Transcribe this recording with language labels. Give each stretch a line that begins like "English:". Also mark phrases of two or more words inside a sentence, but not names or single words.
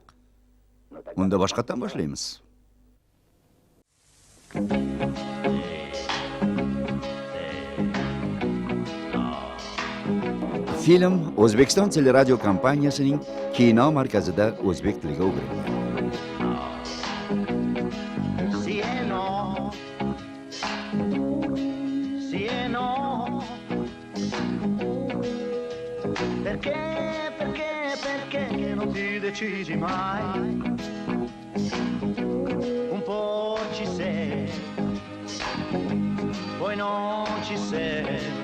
Uzbek: Unda boshqatdan boshlaymiz. Film O'zbekiston teleradio kompaniyasining kino markazida o'zbek tiliga o'girilgan.
Italian: Sì e no, sì e no. Perché non ti decidi mai? Un po' ci sei, poi non ci sei.